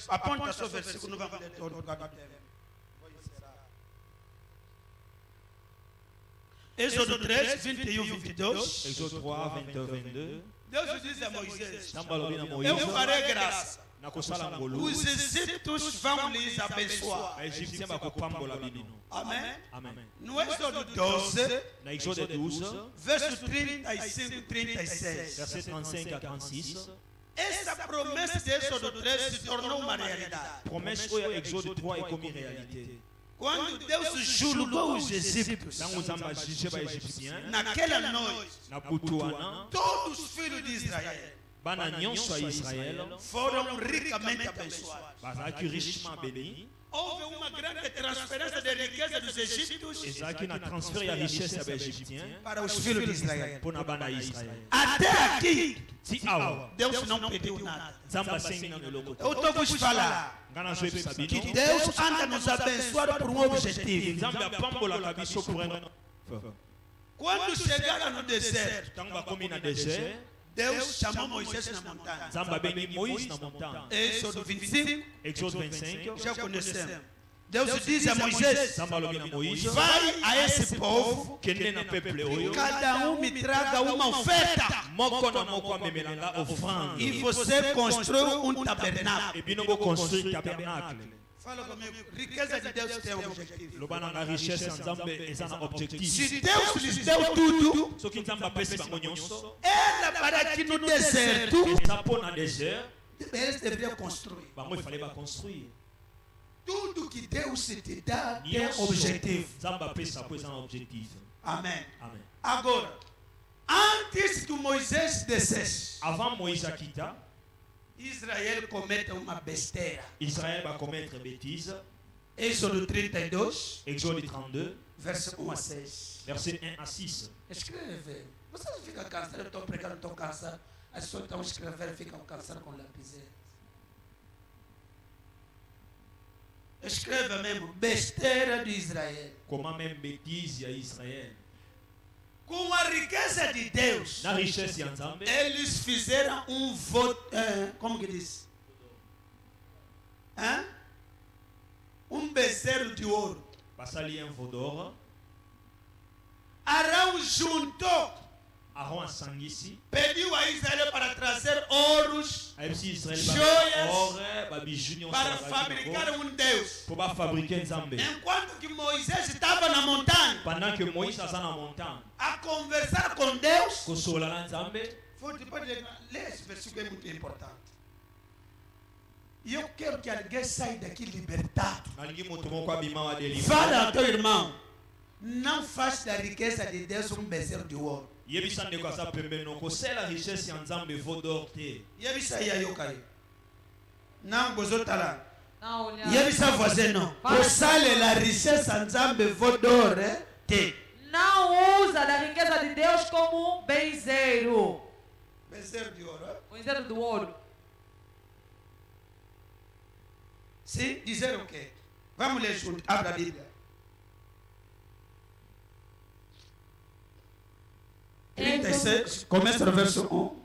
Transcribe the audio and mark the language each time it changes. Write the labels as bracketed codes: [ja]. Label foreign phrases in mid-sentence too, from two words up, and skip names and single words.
[pt] Aponta só o versículo, não vamos ler todo o capítulo. Êxodo 13, 21, 22. [fr] Exode 3, 20, 22. [pt] Deus disse a Moisés: [ln] Nzambe alobi na [pt] eu [ln] Moïse, [pt] farei graça. [ln] nakosala ngolu. [pt] Os egípcios vão lhes abençoar. [ln] Baegyptien bakopambola bino. [pt] Amém? [ln] Amen. [pt] No Êxodo 12, [ln] Na Exode 12, [pt] verso 35, 36. [fr] verset 35 à 36, [pt] Essa promessa de Êxodo 13 se tornou uma realidade. [ln] promesse oyo ya Exode 3 ekomi réalité. [pt] Quando Deus julgou os egípcios, [ln] Ntango Nzambe ajuge baegyptien, [pt] naquela noite, [ln] na butu wana, [pt] todos os filhos de Israel [ln] bana nyonso ya Israel [pt] foram ricamente abençoados. [ln] bazalaki [fr] richement béni. [pt] Houve uma grande transferência de riqueza dos egípcios [ln] Ezalaki na transfert ya richesse ya baegyptien [pt] para os filhos de Israel. [ln] mpo na bana ya Israel. [pt] Até aqui, [ln] Ti awa [pt] Deus não pediu nada. [ln] Nzambe asengi nano eloko te. [pt] Eu estou vos falar [ln] Nga nazoyebisa [pt] que [ln] bino [pt] Deus anda nos abençoando por um objetivo. [ln] Nzambe apambolaka biso [fr] pour un [pt] Quando chegaram no deserto, [ln] ntango bakomi na désert, [pt] Deus chamou Moisés na montanha. [ln] Nzambe abengi Moïse na montagne. [pt] Êxodo 25, [fr] Exode 25, [pt] já conhecemos. Deus diz a Moisés: [ln] Nzambe alobi na Moïse, [pt] vai a esse povo, [ln] kende na peuple oyo, [pt] cada me traga uma oferta. [ln] moko na moko amemelanga offrande, [pt] E você construiu tabernáculo. [ln] e bino boconstruire tabernacle. [pt] Fala comigo, riqueza de Deus tem um objetivo. [ln] loba nanga richesse ya Nzambe eza na objectif. [pt] Se Deus lhes deu tudo, [ln] soki Nzambe apesi bango nyonso, [pt] era para que no deserto [ln] eza mpo na désert, [pt] eles deveriam construir. [ln] bango efale baconstruire. [pt] Tudo que Deus te dá tem [ln] Nyonso [pt] objetivo. [ln] Nzambe apesa po eza na objectif. [pt] Amém. [ln] Amen. [pt] Agora, antes que Moisés descesse, [ln] Avant Moïse akita, [pt] Israel comete uma besteira. [fr] Israël va commettre bêtise. [pt] Êxodo 32, [fr] Exode 32, [pt] verso 1 a 6. [fr] verset 1 à 6. [pt] Escreve. Você não fica cansado, eu estou pregando, estou cansado. As pessoas estão escrevendo, ficam cansadas com lapiseira. Escreva mesmo, besteira de Israel. [fr] Comment même bêtise à Israël. [pt] Com a riqueza de Deus, [ln] Na richesse ya Nzambe, [pt] eles fizeram um voto, como que diz? Um bezerro de ouro. [ln] basali [fr] un veau d'or. [pt] Arão juntou, [ln] Aaron asangisi. [pt] pediu a Israel para trazer ouros [ln] Ayebisi Israël [pt] Joyas [ln] or, ba bijou nyonso [pt] para [ln] bazalaki [pt] fabricar [ln] nango, [pt] um Deus. [ln] po ba fabriquer Nzambe. [pt] Enquanto que Moisés estava na montanha [fr] Pendant que [ln] Moïse aza na montagne, [pt] a conversar com Deus, [ln] kosola na Nzambe, [pt] foi depois de ler esse versículo é muito importante. E eu quero que alguém saia daqui libertado. [ln] nalingi moto moko abima wa délivre. [pt] Fala ao teu irmão, não faz da riqueza de Deus um bezerro de ouro. [ln] Yebisa ndeko aza pembeni, kosala richesse ya Nzambe [fr] veau d'or [ln] te. Yebisa ya yo kai. Não, bozotala. [pt] Não, olha. [ln] Yebisa voisin não. Kosale [fr] la richesse [ln] Nzambe vodor te. [pt] Não usa da riqueza de Deus como benzeiro. Bezerro de ouro. Benzeiro do ouro. Sim, dizer o quê? Vamos ler junto. Abra a Bíblia. 36, começa no verso 1.